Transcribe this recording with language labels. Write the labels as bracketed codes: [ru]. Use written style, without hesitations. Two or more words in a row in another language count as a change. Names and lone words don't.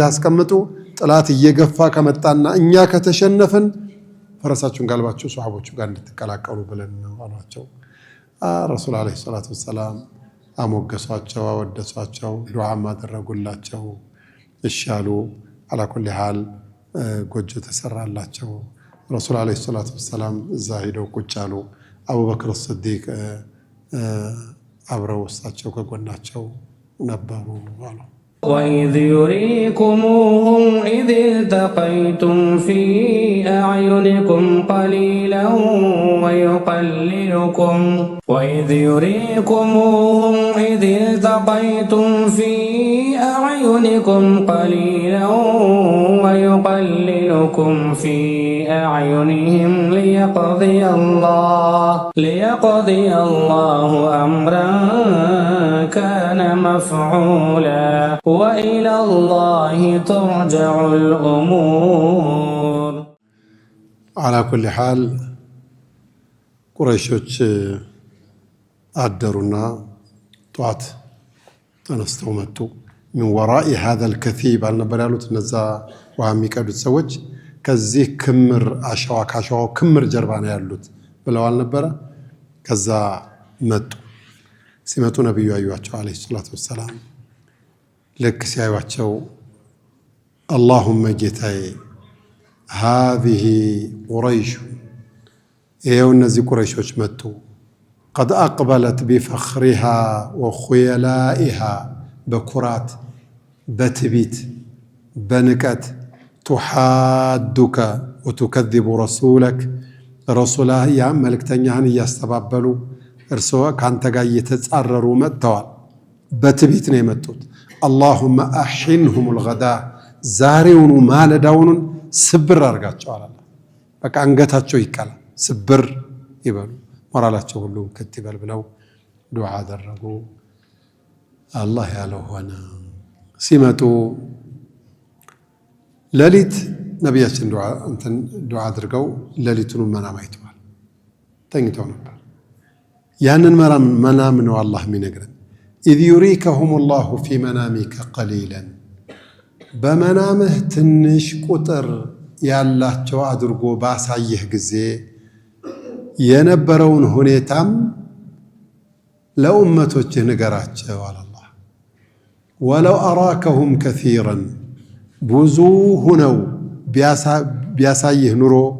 [am] አስቀምጡ፣ ጥላት እየገፋ ከመጣና እኛ ከተሸነፍን ፈረሳችሁን ጋልባችሁ ሷሐቦቹ ጋር እንድትቀላቀሉ ብለን ነው አሏቸው። ረሱል [ar] عليه الصلاة والسلام [am] አሞገሷቸው፣ አወደሷቸው፣ ዱዓም አደረጉላቸው። እሺ አሉ። [ar] على كل حال [am] ጎጆ ተሰራላቸው። ረሱል [ar] عليه الصلاة والسلام [am] እዛ ሄደው ቁጭ አሉ። አቡበክር ስዲቅ አብረው እሳቸው ከጎናቸው ነበሩ አሉ። [ar] وإذ يريكموهم إذ التقيتم في أعينكم قليلا ويقللكم وإذ يريكموهم إذ التقيتم في أعينكم قليلا ويقللكم في أعينهم ليقضي الله أمرا كان مفعولا وإلى الله ترجع الأمور. على كل حال [am] ቁረይሾች አደሩና ጧት ተነስተው መጡ። [ar] من وراء هذا الكثيب [am] አልነበር ያሉት እነዛ ውሃ የሚቀዱት ሰዎች ከዚህ ክምር አሸዋ ካሸዋው ክምር ጀርባ ነው ያሉት ብለው አልነበረ። ከዛ መጡ። ሲመጡ ነብዩ አዩዋቸው [ar] عليه الصلاة والسلام። [am] ልክ ሲያዩዋቸው اللهم ጌታዬ [ar] هذه قريش [am] ይሄው እነዚህ ቁረይሾች መጡ። [ar] قد أقبلت بفخرها وخيلائها [am] በኩራት በትቢት በንቀት [ar] تحادك وتكذب رسولك رسوله [am] ያ መልእክተኛህን እያስተባበሉ እርስዎ ካንተ ጋር እየተጻረሩ መጥተዋል። በትቢት ነው የመጡት። [ar] اللهم أحنهم الغداء [am] ዛሬውኑ ማለዳውን ስብር አድርጋቸው አለ። በቃ አንገታቸው ይቀላ ስብር ይበሉ፣ ሞራላቸው ሁሉ ከት ይበል ብለው ዱዓ አደረጉ። አላህ ያለው ሆነ። ሲመጡ ሌሊት ነቢያችን ዱዓ አድርገው ሌሊቱን መናም አይተዋል። ተኝተው ነበር። ያንን መናም ነው አላህ የሚነግረን። [ar] إذ يريكهم الله في منامك قليلا [am] በመናምህ ትንሽ ቁጥር ያላቸው አድርጎ ባሳየህ ጊዜ የነበረውን ሁኔታም ለኡመቶችህ ንገራቸው አለ አላህ። [ar] ولو أراكهم كثيرا [am] ብዙ ሁነው ቢያሳይህ ኑሮ